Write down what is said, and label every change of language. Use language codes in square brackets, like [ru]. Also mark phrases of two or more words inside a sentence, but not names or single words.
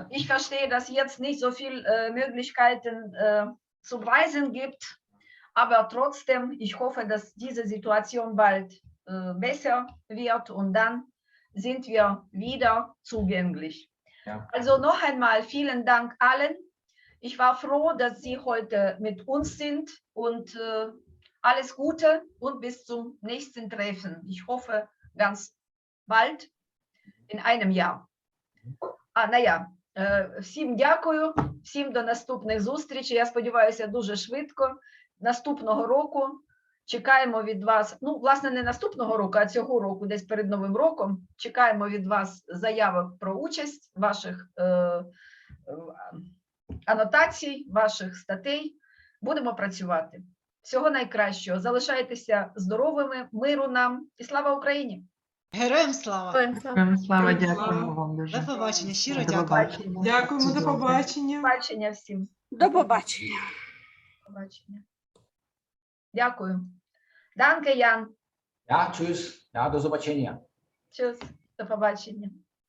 [de] Ich verstehe, dass jetzt nicht so viele Möglichkeiten zum Reisen gibt, aber trotzdem, ich hoffe, dass diese Situation bald besser wird und dann sind wir wieder zugänglich. Ja. Also noch einmal vielen Dank allen. Ich war froh, dass Sie heute mit uns sind und alles Gute und bis zum nächsten Treffen. Ich hoffe ganz bald, in einem Jahr. [uk] Всім дякую, всім до наступних зустрічей. Я сподіваюся, дуже швидко. Наступного року чекаємо від вас, ну, власне, не наступного року, а цього року, десь перед Новим роком, чекаємо від вас заявок про участь, ваших анотацій, ваших статей. Будемо працювати. Всього найкращого. Залишайтеся здоровими, миру нам і слава Україні! Героям слава! Героям слава, дякуємо вам дуже. До побачення, щиро До дякую. побачення. Дякуємо, до побачення. До побачення всім. До побачення. До побачення. Дякую. [de] Danke, Jan. Ja, tschüss. Ja, [uk] до побачення. Tschüss. До побачення.